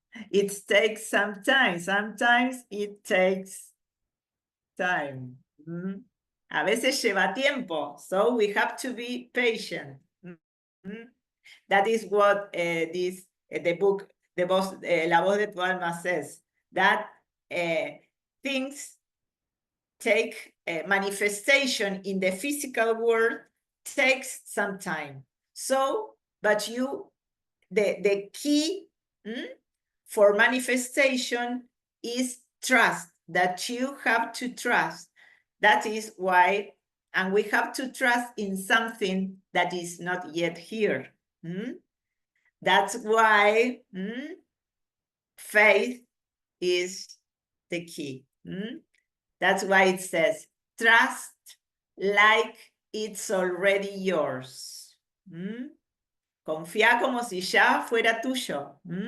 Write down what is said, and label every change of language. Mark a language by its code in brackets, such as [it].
[en] It takes some time. Sometimes it takes time. [es] A veces lleva tiempo, [en] so we have to be patient. That is what the book, La Voz de Tu Alma says, that things take manifestation in the physical world takes some time. So, but the key for manifestation is trust, that you have to trust. That is why, and we have to trust in something that is not yet here. That's why faith is the key. That's why it says, trust like it's already yours. [es] Confía como si ya fuera tuyo.